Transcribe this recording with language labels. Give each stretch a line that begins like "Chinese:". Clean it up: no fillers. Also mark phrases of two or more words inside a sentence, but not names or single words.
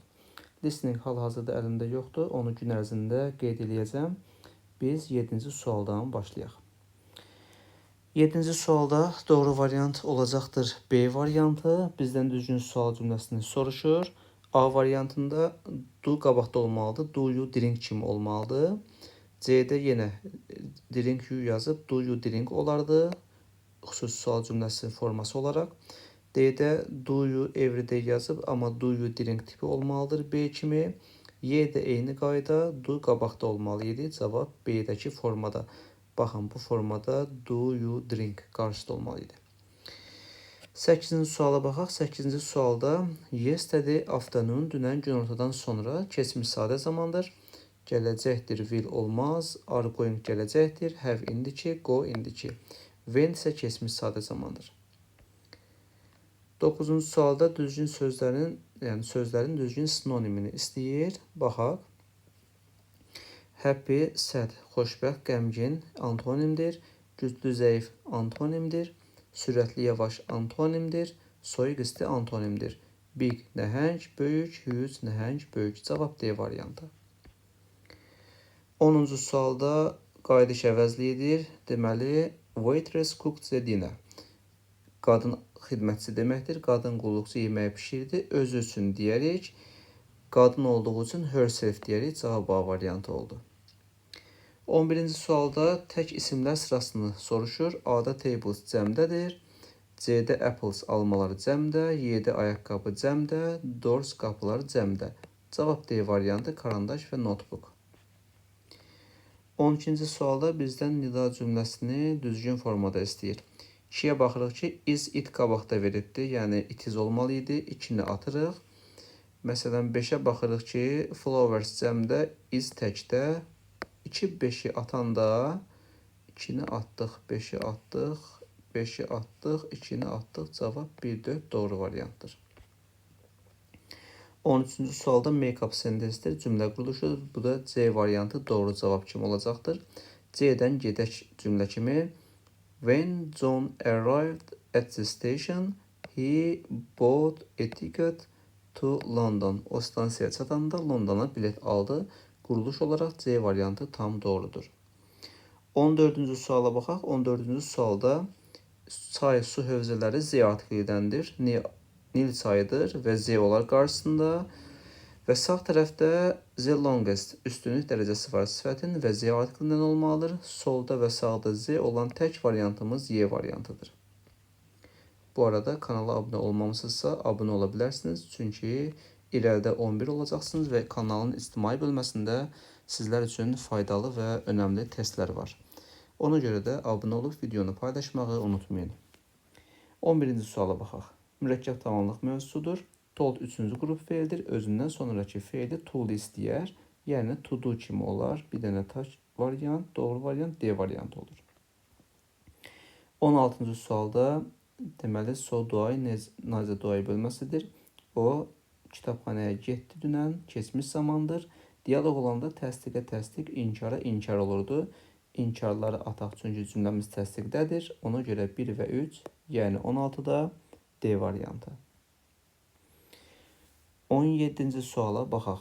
Azerbaijani: Listening hal-hazırda əlimdə yoxdur, onu gün ərzində qeyd edəcəm. Biz 7-ci sualdan başlayaq. 7-ci sualda doğru variant olacaqdır B variantı. Bizdən düzgün sual cümləsini soruşur. A variantında do qabaqda olmalıdır,
English: do you drink
Azerbaijani: kimi olmalıdır. C'də yenə
English: drink you
Azerbaijani: yazıb,
English: do you drink
Azerbaijani: olardı, xüsusi sual cümləsi forması olaraq. D'də
English: do you everyday
Azerbaijani: yazıb, amma
English: do you drink
Azerbaijani: tipi olmalıdır B kimi. Y'də eyni qayda, do qabaqda olmalı idi, cavab B'dəki formada. Baxın, bu formada
English: do you drink
Azerbaijani: qarşıda olmalı idi. 8-ci suala baxaq. 8-ci sualda
English: yesterday afternoon,
Azerbaijani: dünən günortadan sonra keçmiş sadə zamandır. Gələcəkdir, will olmaz,
English: are going
Azerbaijani: gələcəkdir, have indiki, go indiki. When isə keçmiş sadə zamandır. 9-cu sualda düzgün sözlərin düzgün sinonimini istəyir. Baxaq. Happy, sad, xoşbəxt, qəmgin antonimdir. Güclü, zəif antonimdir. Sürətli, yavaş antonimdir. Soyuq, isti antonimdir. Big, nəhəng, böyük, huge, nəhəng, böyük. Cavab D variantı. 10-cu sualda qayıdış əvəzliyidir. Deməli,
English: waitress cooked the dinner.
Azerbaijani: Qadın xidmətçi deməkdir. Qadın qulluqçu yeməyi pişirdi. Özü üçün deyərik. Qadın olduğu üçün herself deyərik. Cavab A variantı oldu. 11-ci sualda tək isimlər sırasını soruşur. A-da tables cəmdədir. C-də apples almaları cəmdə. Y-də ayaqqabı cəmdə. Doors qapılar cəmdə. Cavab D variantı karandaş və notebook. 12-ci sualda bizdən nida cümləsini düzgün formada istəyir. 2-yə baxırıq ki,
English: is it
Azerbaijani: qabaqda verildi, yəni
English: it is
Azerbaijani: olmalı idi, 2-ni atırıq. Məsələn, 5-ə baxırıq ki, flowers cəmdə, is təkdə, 2 5-i atanda 2-ni atdıq, 5-i atdıq, 5-i atdıq, 2-ni atdıq, cavab 1-4 doğru variantdır. 13-cü sualda
English: make-up sentencedir,
Azerbaijani: cümlə quruluşudur. Bu da C variantı doğru cavab kimi olacaqdır. C-dən gedək cümlə kimi.
English: When John arrived at the station, he bought a ticket to London.
Azerbaijani: O stansiyaya çatanda Londona bilet aldı. Quruluş olaraq C variantı tam doğrudur. 14-cü suala baxaq. 14-cü sualda çay, su hövzələri Z artiklidəndir. Nil çayıdır və Z olar qarşısında. Və sağ tərəfdə
English: the longest
Azerbaijani: üstünlük dərəcəsi var sifətin və Z artiklindən olmalıdır. Solda və sağda Z olan tək variantımız Y variantıdır. Bu arada kanala abunə olmamışsınızsa abunə ola bilərsiniz. Çünki irəlidə 11 olacaqsınız və kanalın ictimai bölməsində sizlər üçün faydalı və önəmli testlər var. Ona görə də abunə olub videonu paylaşmağı unutmayın. 11-ci suala baxaq. Mürəkkəb tamamlıq mövzusudur. Told 3-cü qrup feildir. Özündən sonraki feili told istəyər. Yəni
English: to do
Azerbaijani: kimi olar. Bir dənə tək variant, doğru variant D variantı olur. 16-cı sualda deməli
English: so do I,
Azerbaijani: necə
English: do I
Azerbaijani: bölməsidir. O kitabxanaya getdi dünən, keçmiş zamandır. Dialoq olanda təsdiqə təsdiq, inkara inkar olurdu. İnkarları ataq çünki cümləmiz təsdiqdədir. Ona görə 1 və 3, yəni 16-da D variantı. 17-ci suala baxaq.